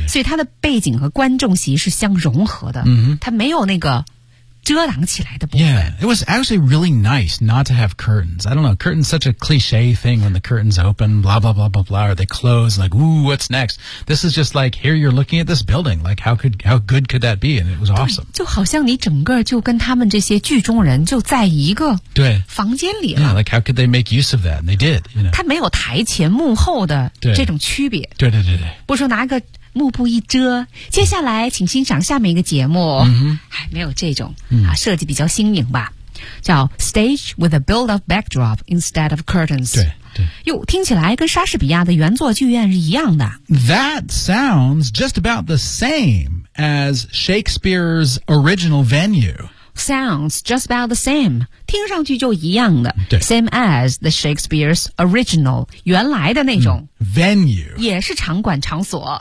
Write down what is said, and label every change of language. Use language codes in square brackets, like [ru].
[zh] 所以它的背景和观众席是相融合的、 mm-hmm. 它没有那个遮挡起来的部分 [en] Yeah, it was actually really nice not to have curtains I don't know, curtains such a cliche thing when the curtains open, blah blah blah blah blah or they close, like, ooh, what's next This is just like, here you're looking at this building Like, how good could that be? And it was awesome [zh] 就好像你整个就跟他们这些剧中人就在一个房间里了 [en] Yeah, like how could they make use of that? And they did, you know [zh] 它没有台前幕后的这种区别对, 对对对对不说拿个幕布一遮接下来请欣赏下面一个节目、 mm-hmm. 没有这种、 mm. 啊、设计比较新颖吧叫 [en] Stage with a build-up backdrop instead of curtains [zh] 对对哟听起来跟莎士比亚的原作剧院是一样的 [en] That sounds just about the same as Shakespeare's original venue Sounds just about the same [zh] 听上去就一样的对 [en] Same as the Shakespeare's original [zh] 原来的那种、 [en] mm. Venue [zh] 也是场馆场所